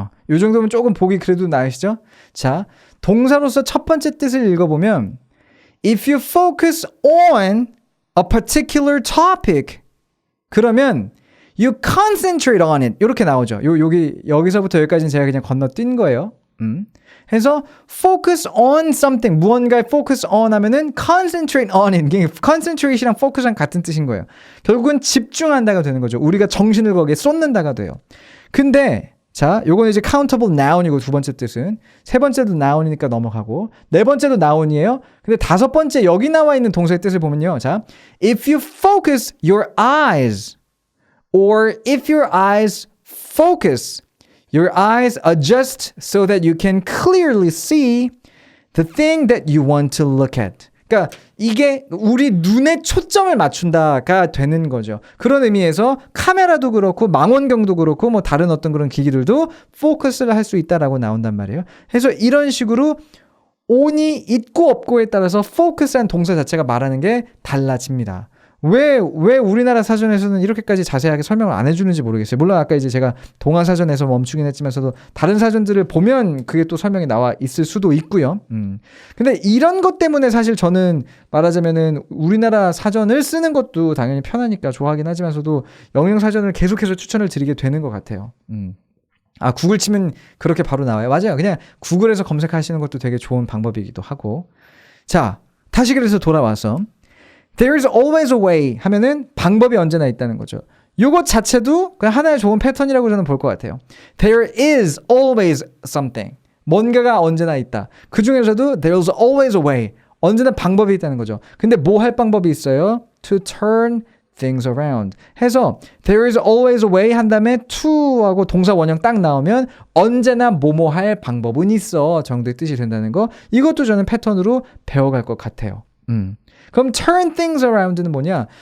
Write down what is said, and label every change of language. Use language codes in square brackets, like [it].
[ko] 요 정도면 조금 보기 그래도 나으시죠? 자, 동사로서 첫 번째 뜻을 읽어보면 [en] If you focus on a particular topic, [ko] 그러면 [en] You concentrate on it. [ko] 이렇게 나오죠. 여기서부터 여기까지는 제가 그냥 건너뛴 거예요. 해서 [en] focus on something. [ko] 무언가에 focus on 하면은 [en] concentrate on it. [ko] concentration이랑 focus랑 같은 뜻인 거예요. 결국은 집중한다가 되는 거죠. 우리가 정신을 거기에 쏟는다가 돼요. 근데 자, 요거는 이제 countable noun이고 두 번째 뜻은 세 번째도 noun이니까 넘어가고 네 번째도 noun이에요. 근데 다섯 번째 여기 나와 있는 동사의 뜻을 보면요. [en] 자, if you focus your eyes or if your eyes focus your eyes adjust so that you can clearly see the thing that you want to look at. [ko] 그러니까 이게 우리 눈에 초점을 맞춘다가 되는 거죠. 그런 의미에서 카메라도 그렇고 망원경도 그렇고 뭐 다른 어떤 그런 기기들도 포커스를 할 수 있다라고 나온단 말이에요. 그래서 이런 식으로 on이 있고 없고에 따라서 focus한 동사 자체가 말하는 게 달라집니다. 왜 우리나라 사전에서는 이렇게까지 자세하게 설명을 안 해주는지 모르겠어요. 물론 아까 이제 제가 동아 사전에서 멈추긴 했지만서도 다른 사전들을 보면 그게 또 설명이 나와 있을 수도 있고요. 근데 이런 것 때문에 사실 저는 말하자면은 우리나라 사전을 쓰는 것도 당연히 편하니까 좋아하긴 하지만서도 영영 사전을 계속해서 추천을 드리게 되는 것 같아요. 구글 치면 그렇게 바로 나와요. 맞아요. 그냥 구글에서 검색하시는 것도 되게 좋은 방법이기도 하고. 자, 다시 그래서 돌아와서 [en] There's always a way [ko] 하면은 방법이 언제나 있다는 거죠. 요것 자체도 그냥 하나의 좋은 패턴이라고 저는 볼 것 같아요. [en] There is always something. [ko] 뭔가가 언제나 있다. 그 중에서도 [en] there's always a way. [ko] 언제나 방법이 있다는 거죠. 근데 뭐 할 방법이 있어요? [en] To turn things around. [ko] 해서 [en] there is always a way [ko] 한 다음에 to하고 동사 원형 딱 나오면 언제나 뭐뭐 할 방법은 있어 정도의 뜻이 된다는 거. 이것도 저는 패턴으로 배워갈 것 같아요. 그럼 [en] turn things around [ko] 는 뭐냐?